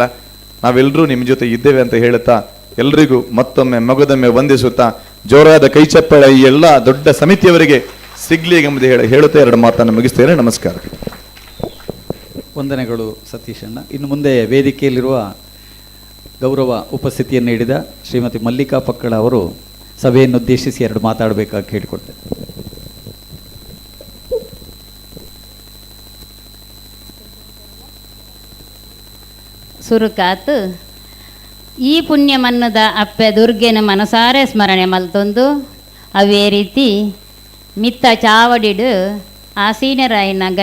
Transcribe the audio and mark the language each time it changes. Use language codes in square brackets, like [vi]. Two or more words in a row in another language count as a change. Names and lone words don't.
[kn] ನಾವೆಲ್ಲರೂ ನಿಮ್ಮ ಜೊತೆ ಇದ್ದೇವೆ ಅಂತ ಹೇಳುತ್ತಾ, ಎಲ್ರಿಗೂ ಮತ್ತೊಮ್ಮೆ ಮಗದೊಮ್ಮೆ ವಂದಿಸುತ್ತಾ, ಜೋರಾದ ಕೈ ಚಪ್ಪಳ ಈ ಎಲ್ಲ ದೊಡ್ಡ ಸಮಿತಿಯವರಿಗೆ ಸಿಗ್ಲಿ ಎಂಬುದು ಹೇಳುತ್ತಾ 2 ಮಾತನ್ನು ಮುಗಿಸ್ತೇನೆ. ನಮಸ್ಕಾರ. ವಂದನೆಗಳು ಸತೀಶಣ್ಣ. ಇನ್ನು ಮುಂದೆ ವೇದಿಕೆಯಲ್ಲಿರುವ ಗೌರವ ಉಪಸ್ಥಿತಿಯನ್ನು ನೀಡಿದ ಶ್ರೀಮತಿ ಮಲ್ಲಿಕಾ ಪಕ್ಕಳ ಅವರು ಸಭೆಯನ್ನುದ್ದೇಶಿಸಿ 2 ಮಾತಾಡಬೇಕಾಗಿ ಕೇಳಿಕೊಟ್ಟೆ. [tcy] ಸುರುಕಾತ್ ಈ ಪುಣ್ಯ ಮನ್ನದ ಅಪ್ಪೆ ದುರ್ಗೆನ ಮನಸಾರೆ ಸ್ಮರಣೆ ಮಲ್ತೊಂದು ಅವೇ ರೀತಿ ಮಿತ್ತ ಚಾವಡಿಡು ಆಸೀನರಾಯನ